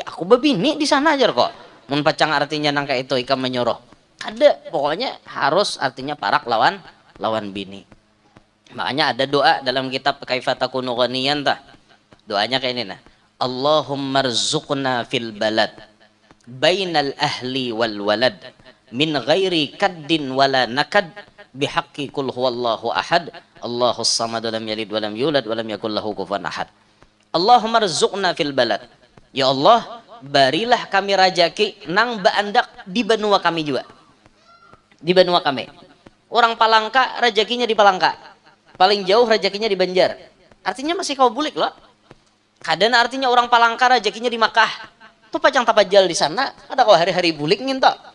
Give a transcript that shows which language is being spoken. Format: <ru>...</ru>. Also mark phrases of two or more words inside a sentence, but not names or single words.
<bjn>Aku babini di sana aja kok. Mun pacang artinya nang kayak itu ikam menyuruh. Kada, pokoknya harus artinya parak lawan bini. Makanya ada doa dalam kitab Kaifa Takunu Ghaniyan tah. Doanya kayak ini nah.</bjn> <ar>اللهم ارزقنا في البلد بين الأهل والولد من غير كد ولا نكد بحق قل هو الله أحد الله الصمد لم يلد ولم يولد ولم يكن له كفوا أحد. اللهم ارزقنا في البلد.</ar> <bjn>Ya Allah, barilah kami rajaki nang baandak di benua kami juga. Di benua kami. Orang Palangka rezekinya di Palangka. Paling jauh rezekinya di Banjar. Artinya masih kau bulik loh. Kadang artinya orang Palangka rezekinya di Makkah. Tuh pacang tapajal di sana, ada kau hari-hari bulik ngintok.</bjn>